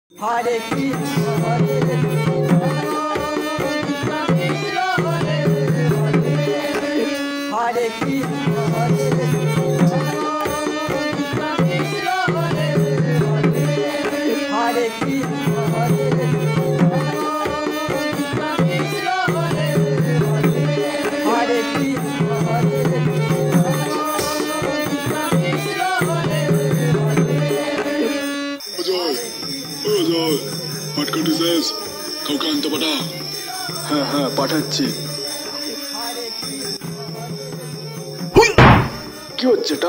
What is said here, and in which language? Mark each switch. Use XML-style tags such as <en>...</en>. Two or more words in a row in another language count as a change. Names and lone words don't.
<sa>Hare Krishna, Hare Krishna, Hare Krishna, Hare Krishna, Hare Krishna, Hare Krishna, Hare Krishna, Hare</sa> <bn>পাটকাটি শেষ, কাউকে আনতে পাঠা। হ্যাঁ হ্যাঁ পাঠাচ্ছি। কি হচ্ছে এটা?</bn>